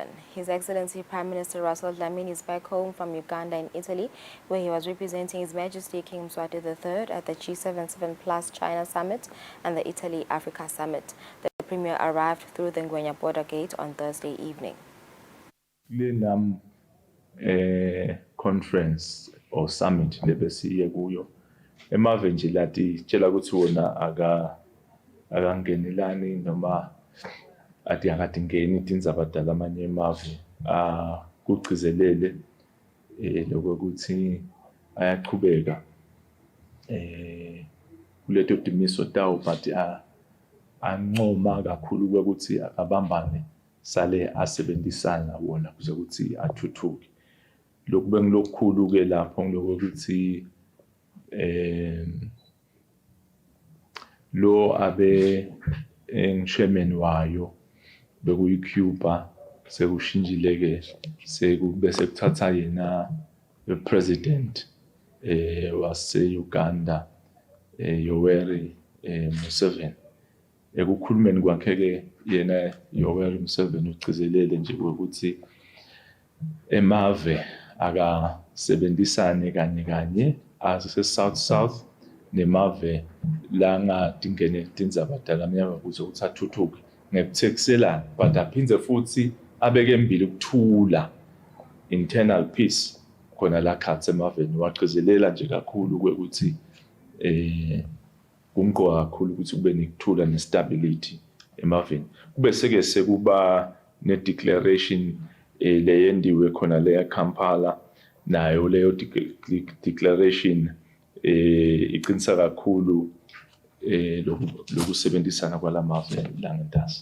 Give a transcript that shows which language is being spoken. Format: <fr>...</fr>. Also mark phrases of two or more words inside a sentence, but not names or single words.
<en>His Excellency Prime Minister Russell Dlamini is back home from Uganda in Italy, where he was representing His Majesty King Mswati III at the G77 Plus China Summit and the Italy-Africa Summit. The Premier arrived through the Ngwenya border gate on Thursday evening. Conference or summit</en> <ss>lebesiye kuyo emave nje lati tshela ukuthi wona akangenelani noma ati akadingeni tindzabadala amanye emave kugcizelele lokuthi ayaqhubeka kuleto timiso tawo but ancoma kakhulu ukuthi abambane sale asebenzisana wona kuze ukuthi athuthuke. Lokhu bengilokukhulu ke lapho ngilokuthi lo abe chairman wayo bekuyiCuba sekushintshile ke sekube sekuthatha yena president wase-Uganda Yoweri Museveni. Ekukhulumeni kwakhe ke yena Yoweri Museveni ugcizelele nje ukuthi emave akasebenzisane kanye ase South nemave langadingene tindzabadalamnyama kuze ukuthi athuthuke ngekuthekiselana, but aphindze futhi abeke embili ukuthula,</ss> <en>internal peace,</en> <ss>khona la khatsi emaveni wagcizelela nje kakhulu kwekuthi kumqoka kakhulu ukuthi kube nekuthula nestability emaveni. Kube seke sekuba ne-declaration leyendiwe khona leya Kampala, nayo leyo declaration iqinisa kakhulu lokusebenzisana kwalamave langentasi.</ss>